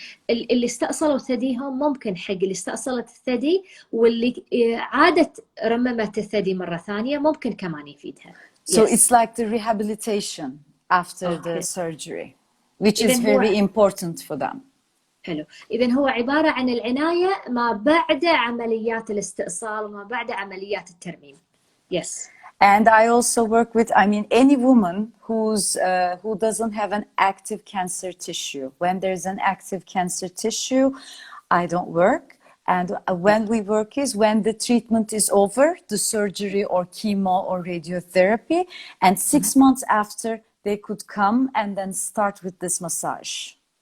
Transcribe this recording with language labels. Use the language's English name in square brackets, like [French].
[Arabic] اللي استأصلوا ثديهم ممكن حق اللي استأصلت الثدي واللي عادت رممت الثدي مرة ثانية ممكن كمان يفيدها. [English] So it's like the rehabilitation after the surgery, which is very important for them. [Arabic] حلو. إذن هو عبارة عن العناية ما بعد عمليات الاستئصال وما بعد عمليات الترميم. [English] Yes. And I also work with, any woman who doesn't have an active cancer tissue. When there's an active cancer tissue, I don't work. And when we work is when the treatment is over, the surgery or chemo or radiotherapy, and 6 months after they could come and then start with this massage.